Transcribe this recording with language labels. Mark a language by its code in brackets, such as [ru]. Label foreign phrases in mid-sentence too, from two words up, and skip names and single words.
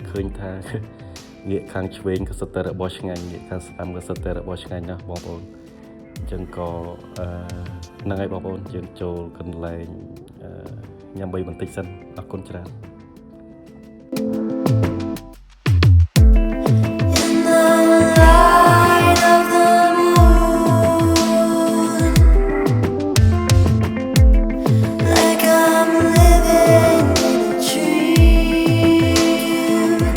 [km] ឃើញថាងាកខាងឆ្វេងក៏សិតតែរបស់ឆ្ងាញ់ងាកខាងស្ដាំក៏សិតតែរបស់ឆ្ងាញ់ណាស់បងប្អូនអញ្ចឹងក៏ហ្នឹងហើយបងប្អូនយើងចូលកន្លែងញ៉ាំបីបន្តិចសិនអរគុណច្រើន [en] In the light of the moon, like I'm living in a dream.